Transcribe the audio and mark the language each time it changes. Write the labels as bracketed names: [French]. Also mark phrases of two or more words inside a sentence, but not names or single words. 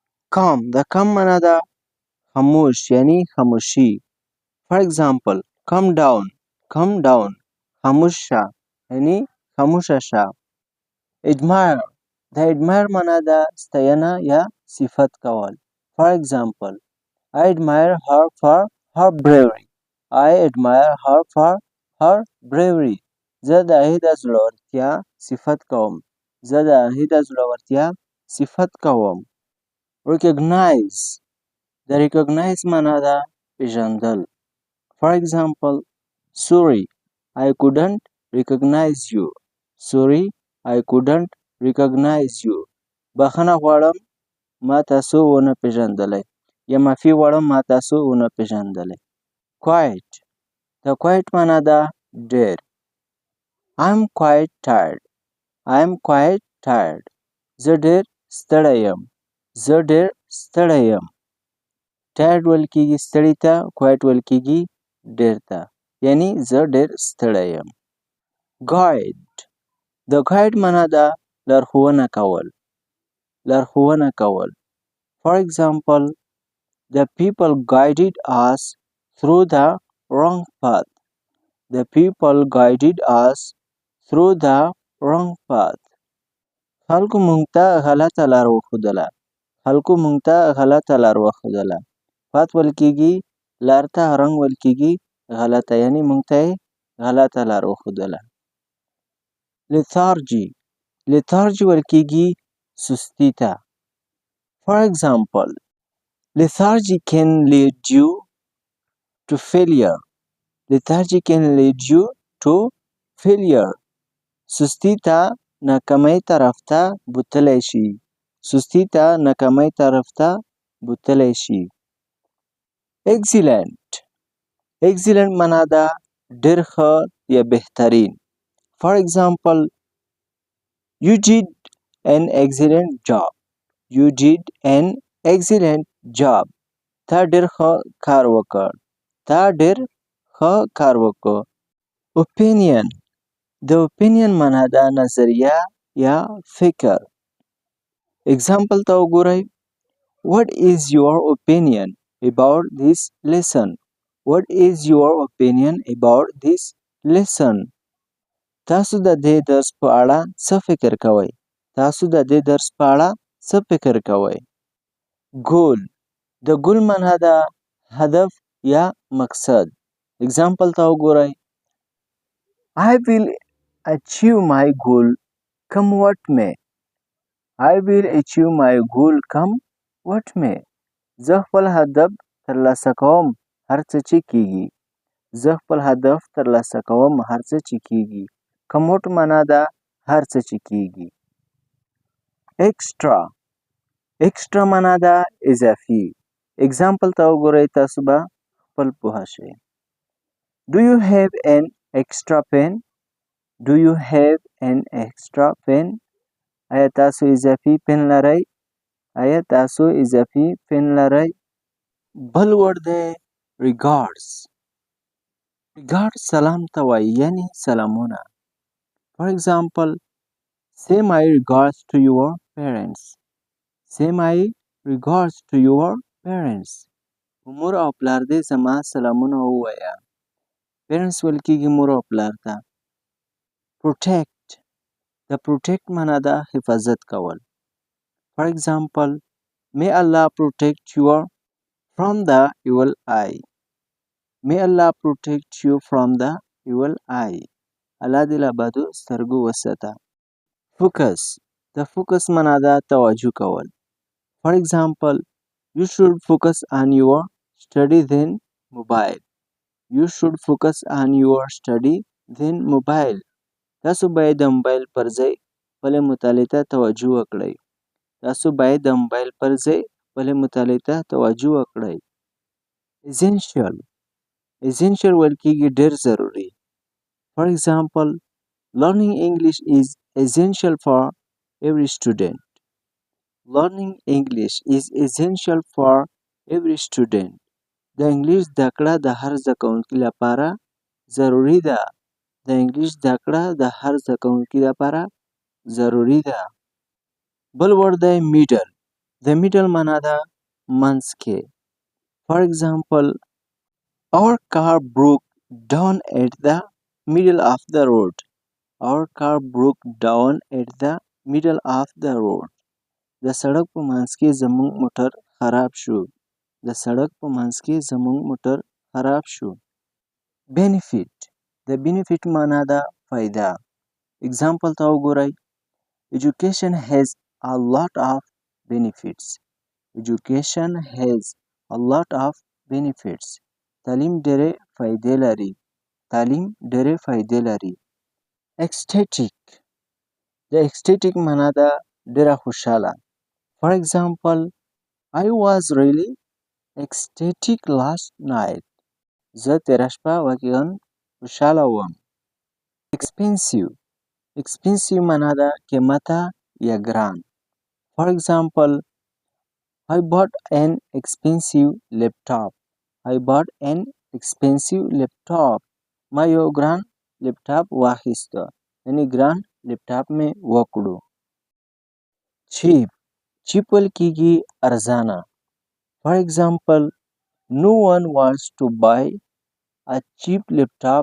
[English] calm. The calm [Pashto] معنا ده خاموش یعنی خاموشي. [English] For example, calm down. Calm down. [Pashto] خاموش شه یعنی خاموشه شه. Admire. د admire معنا ده ستاینه یا صفت کول. [English] For example, I admire her for her bravery. I admire her for her bravery. [Pashto] زه د هغې د زړورتیا صفت کوم. زه د هغې د زړورتیا صفت کوم. Recognize. د recognize معنا ده پیژندل. [English] For example, sorry, I couldn't recognize you. Sorry, I couldn't recognize you. [Pashto] بخښنه غواړم ما تاسو ونه پیژندلی یا معافي غواړم ما تاسو ونه پیژندلی. Quiet. د quiet معنا ده ډېر. [English] I'm quite tired. I'm quite tired. [Pashto] زه ډېر ستړی یم. زه ډېر ستړی یم. tired ویل کېږي ستړي ته، quiet ویل کېږي ډېر ته. یعنی زه ډېر ستړی یم. Guide. د guide معنا ده لارښوونه کول. لارښوونه کول. [English] For example, the people guided us through the wrong path. The people guided us through the wrong path. [Pashto] خلکو مونږ ته غلطه لار وښودله. خلکو مونږ ته غلطه لار وښودله. path ویل کېږي لار ته، رنګ ویل کېږي غلطه، یعنی مونږ ته یې غلطه لار وښودله. [English] Lethargy. Lethargy [Pashto] ویل کېږي سستي ته. [English] For example, lethargy can lead you to failure. Lethargy can lead you to failure. [Pashto] سستی ته ناکامۍ طرف ته بوتلی شي. سستی ته ناکامۍ طرف ته بوتلی شي. [English] Excellent. Excellent [Pashto] معنا ده ډېر ښه یا بهترین. [English] For example, you did an excellent job. You did an excellent job. [Pashto] تا ډېر ښه کار وکړ. تا ډېر ښه کار وکړ. Opinion. د opinion معنا ده نظریه یا فکر. Example ته وګورئ. [English] What is your opinion about this lesson? What is your opinion about this lesson? [Pashto] تاسو د دې درس په اړه څه فکر کوئ؟ تاسو د دې درس په اړه څه فکر کوئ؟ Goal. د goal معنا ده هدف یا مقصد. Example ته وګورئ. [English] I will achieve my goal come what may. I will achieve my goal come what may. [Pashto] زه خپل هدف ترلاسه کوم هر څه چې کیږي. زه خپل هدف ترلاسه کوم هر څه چې کیږي. [English] come what [Pashto] معنا ده هر څه چې کیږي. Extra. Extra معنا ده اضافي. Example ته وګورئ تاسو به خپل پوه شئ. [English] Do you have an extra pen? Do you have an extra pen? [Pashto] آیا تاسو اضافي پن لرئ؟ آیا تاسو اضافي پن لرئ؟ بل ورډ دی regards. regards سلام ته وایي یعنی سلامونه. [English] For example, say my regards to your parents. Say my regards to your parents. [Pashto] مور او پلار دې زما سلامونه ووایه. parents ویل کېږي مور او پلار ته. Protect. د protect معنا ده حفاظت کول. [English] For example, may Allah protect you from the evil eye. May Allah protect you from the evil eye. [Pashto] الله دې له بدو سترګو وساته. Focus. د focus معنا ده توجه کول. [English] For example, you should focus on your study then mobile. You should focus on your study then mobile. [Pashto] تاسو باید د موبایل پر ځای خپلې مطالعې ته توجه وکړئ. تاسو باید د موبایل پر ځای خپلې مطالعې ته توجه وکړئ. [English] Essential. Essential [Pashto] ویل کېږي ډېر ضروري. [English] For example, learning English is essential for every student. Learning English is essential for every student. [Pashto] د انګلیش زده کړه د هر زده کوونکي لپاره ضروري ده. د انګلیش زده کړه د هر زده کوونکي لپاره ضروري ده. بل ورډ دی [English] middle. The middle [Pashto] معنا ده منځ کې. [English] For example, our car broke down at the middle of the road. Our car broke down at the middle of the road. [Pashto] د سړک په منځ کې زموږ موټر خراب شو. د سړک په منځ کې زموږ موټر خراب شو. Benefit. د benefit معنا ده فایده. Example ته وګورئ. [English] Education has a lot of benefits. Education has a lot of benefits. [Pashto] تعلیم ډېرې فایدې لري. تعلیم ډېرې فایدې لري. Ecstatic. د ecstatic معنا ده ډېره خوشحاله. [English] For example, I was really ecstatic last night. [Pashto] زه تېره شپه واقعا خوشحاله وم. [English] Expensive. Expensive [Pashto] معنا ده قیمته یا ګران. [English] For example, I bought an expensive laptop. I bought an expensive laptop. [Pashto] ما یو ګران لپټاپ واخیسته. یعنی ګران لپټاپ مې وکړو. Cheap. cheap ویل کېږي ارزانه. [English] For example, no one wants to buy a cheap laptop.